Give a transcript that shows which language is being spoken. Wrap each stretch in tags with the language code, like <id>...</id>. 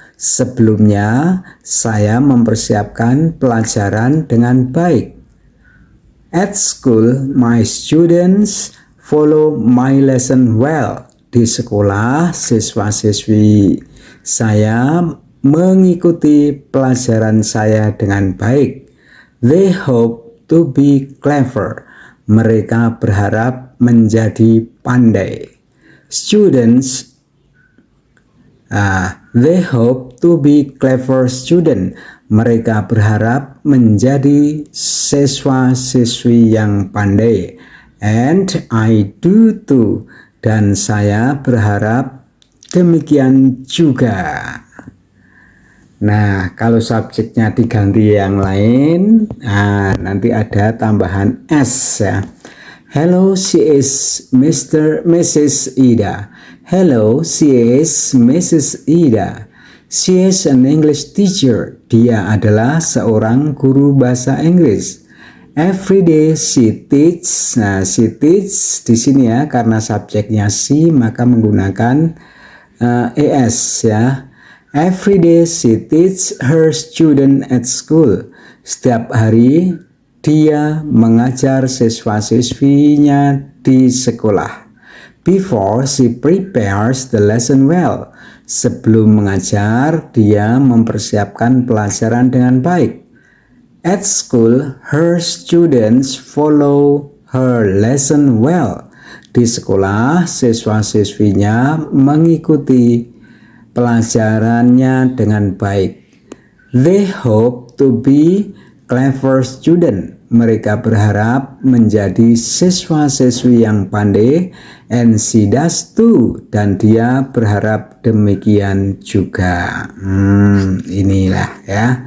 <id>Sebelumnya saya mempersiapkan pelajaran dengan baik.</id> <en>At school, my students follow my lesson well.</en> <id>Di sekolah, siswa-siswi saya mengikuti pelajaran saya dengan baik.</id> <en>They hope to be clever.</en> <id>Mereka berharap menjadi pandai.</id> <en>Students, they hope to be clever student.</en> <id>Mereka berharap menjadi siswa-siswi yang pandai.</id> <en>And I do too.</en> <id>Dan saya berharap demikian juga. Nah, kalau subjeknya diganti yang lain, nanti ada tambahan S ya.</id> <en>Hello, she is Mrs. Ida. Hello, she is Mrs. Ida. She is an English teacher.</en> <id>Dia adalah seorang guru bahasa Inggris.</id> <en>Every day she teach.</en> <id>Nah,</id> <en>she teach</en> <id>di sini ya, karena subjeknya she maka menggunakan es ya.</id> <en>Every day she teach her student at school.</en> <id>Setiap hari dia mengajar siswa-siswinya di sekolah.</id> <en>Before she prepares the lesson well.</en> <id>Sebelum mengajar, dia mempersiapkan pelajaran dengan baik.</id> <en>At school, her students follow her lesson well.</en> <id>Di sekolah, siswa-siswinya mengikuti pelajarannya dengan baik.</id> <en>They hope to be clever student.</en> <id>Mereka berharap menjadi siswa-siswi yang pandai.</id> <en>And she does too.</en> <id>Dan dia berharap demikian juga. Inilah ya.</id>